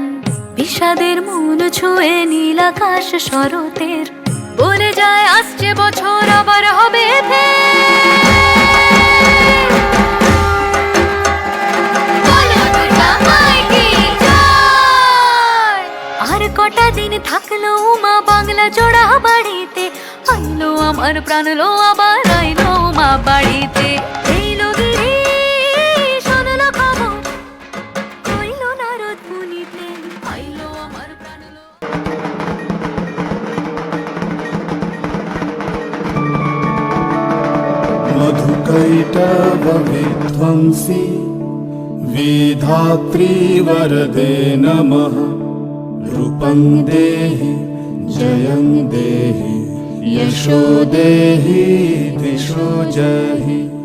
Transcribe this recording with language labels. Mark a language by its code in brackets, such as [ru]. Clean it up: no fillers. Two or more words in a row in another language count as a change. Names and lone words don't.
[bn] বিষাদের মন ছুঁয়ে নীল আকাশ শরতের, বলে যায় আসছে বছর আবার হবে আর কটা দিন থাকলো উমা বাংলা জোড়া বাড়িতে, আইলো আমার প্রাণ লো আবার আইলো মা বাড়িতে। এইলো গিরি শোনলো খবর, কইলো নারদ মুনিতে, আইলো আমার প্রাণ লো। [sa] मधुकैटभविध्वंसी विधात्री वरदे नमः। रूपं देहि जयं देहि यशो देहि दिशो जहि।